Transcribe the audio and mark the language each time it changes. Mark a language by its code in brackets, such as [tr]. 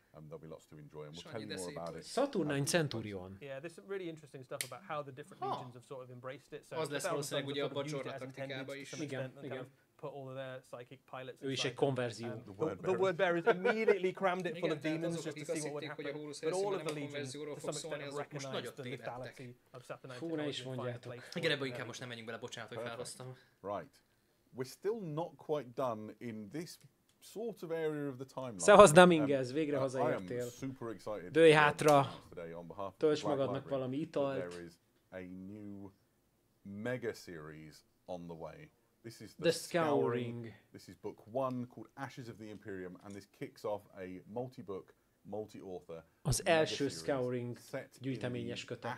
[en] There'll be lots to enjoy, and we'll tell you more about it. Saturnine Centurion. Yeah, there's some really interesting stuff about how the different legions have sort of embraced it. So [hu] az lesz valószínűleg ugye a Bajorra taktikában is. Igen. [en] Put all of their psychic pilots. [hu] Ő is egy konverzió. [en] The word bearers immediately crammed it full of demons just to see what would happen. But all of the legions, to some extent, have recognized the lethality of Saturnine. [hu] Fú, ne is mondjátok. Igen, ebből inkább most nem menjünk bele, bocsánat, hogy felhoztam. [en] Right. We're still not quite done in this sort of area of the timeline. [hu] Szevasz Dominguez, végre hazaértél. Dőj hátra, tölts magadnak valami italt. [en] There is a new mega series on the way. This is The Scouring. This is book 1 called Ashes of the Imperium, and this kicks off a multi-book, multi-author. [hu] Az első Scouring gyűjteményes kötet.